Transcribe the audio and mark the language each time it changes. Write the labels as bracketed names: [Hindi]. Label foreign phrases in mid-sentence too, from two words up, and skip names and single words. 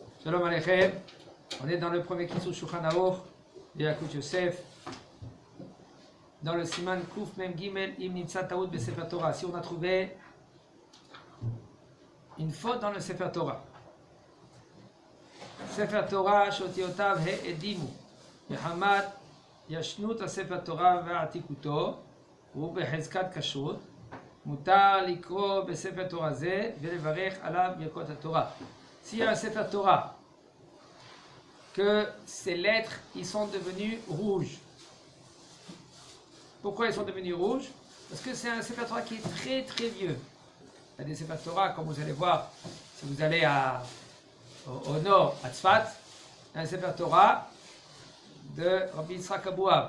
[Hebrew] שלום עליכם. [French] On est dans le premier Kitzur Shulchan Aruch de Yakut Yosef. [Hebrew] Dans le סימן קוף מם גימל אם נמצא טעות בספר תורה. [French] Si on a trouvé une faute dans le [Hebrew] ספר תורה. ספר תורה שאותיותיו הם האדימו. מחמת ישנות ספר תורה ועתיקותו. ובחזקת כשרות, מותר לקרוא בספר תורה זה ולברך עליו ברכות התורה. [French] S'il y a un [Hebrew] ספר תורה, [French] que ces lettres ils sont devenues rouges. Pourquoi ils sont devenus rouges? Parce que c'est un [Hebrew] ספר תורה [French] qui est très très vieux. Il y a des [Hebrew] ספר תורה, [French] comme vous allez voir, si vous allez au nord, à Tzfat, un [Hebrew] ספר תורה [French] de Rabbi Yitzhak Abouab.